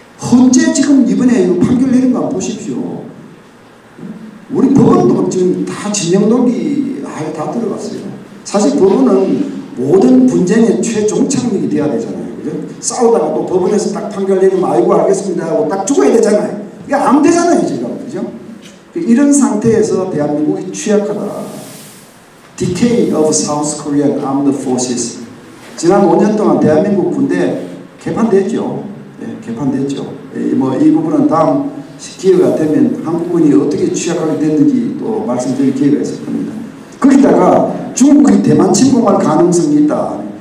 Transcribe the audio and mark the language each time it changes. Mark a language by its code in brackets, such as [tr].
[ko] 헌재 지금 이번에 판결 내린 거 보십시오. 우리 법원도 지금 다 진영 논리 아예 다 들어갔어요. 사실 법원은 모든 분쟁의 최종착역이 돼야 되잖아요. 그죠? 싸우다가 또 법원에서 딱 판결 내리면 아이고 알겠습니다 하고 딱 죽어야 되잖아요. 이게 안 되잖아요 지금. 그죠? 이런 상태에서 대한민국이 취약하다. [en] Decay of South Korean Armed Forces. [ko] 지난 5년 동안 대한민국 군대 개판됐죠. 네, 개판됐죠. 이 부분은 다음 기회가 되면 한국군이 어떻게 취약하게 됐는지 또 말씀드릴 기회가 있을 겁니다. 거기다가 중국이 대만 침공할 가능성이 있다.